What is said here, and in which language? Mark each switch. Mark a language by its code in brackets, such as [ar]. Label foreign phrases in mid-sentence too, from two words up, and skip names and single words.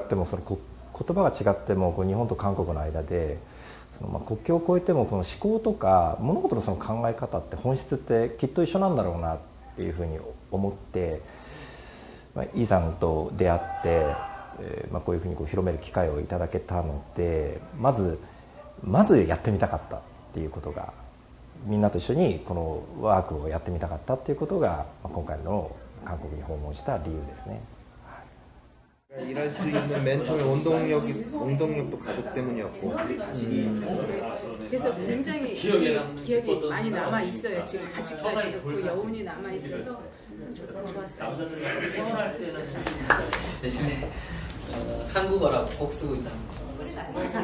[ja] っても日本と韓国の間で国境を越えてもこの思考とか物事のその考え方って本質ってきっと一緒なんだろうなっていうふうに思って、イさんと出会って、こういうふうに広める機会をいただけたので、まずやってみたかったっていうことが、みんなと一緒にこのワークをやってみたかったっていうことが今回の韓国に訪問した理由ですね。 [ko] 일할 수 있는 맨 처음에 원동력도 가족 때문이었고. 그래서 굉장히 기억이 많이 남아 있어요. 지금 아직까지도 그 여운이 남아 있어서 좋았어요. 대신에 한국어라고 꼭 쓰고 있다는 거.